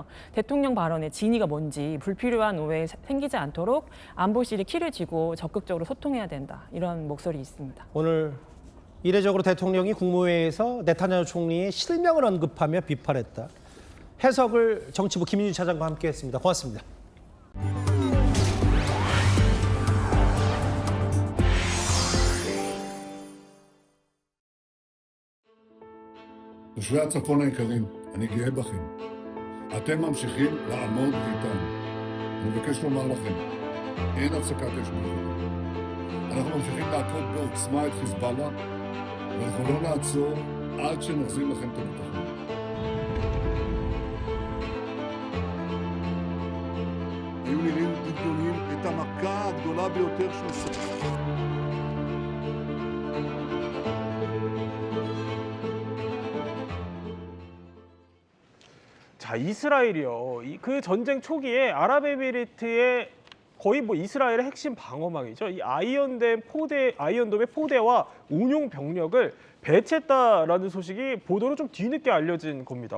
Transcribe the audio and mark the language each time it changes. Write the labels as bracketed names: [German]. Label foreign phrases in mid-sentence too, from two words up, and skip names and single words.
[Korean] 대통령 발언의 진위가 뭔지 불필요한 오해 생기지 않도록 안보실이 키를 쥐고 적극적으로 소통해야 된다. 이런 목소리 있습니다. 오늘 이례적으로 대통령이 국무회의에서 네타냐후 총리의 실명을 언급하며 비판했다. 해석을 정치부 김윤희 차장과 함께했습니다. 고맙습니다. [Hebrew] תושבי הצפון היקרים, אני גאה בכם. אתם ממשיכים לעמוד איתן. אני מבקש לומר לכם, אין הפסקת אש בגבול. אנחנו ממשיכים להכות בעוצמה את חיזבאללה, ואנחנו לא נעצור עד שנחזיר לכם את הביטחון. היו נראים גדולים את המכה הגדולה ביותר שהוא ספק. [Korean] 자, 이스라엘이요. 그 전쟁 초기에 아랍에미리트의 거의 뭐 이스라엘의 핵심 방어망이죠. 이 아이언돔의 포대와 운용 병력을 배치했다라는 소식이 보도로 좀 뒤늦게 알려진 겁니다.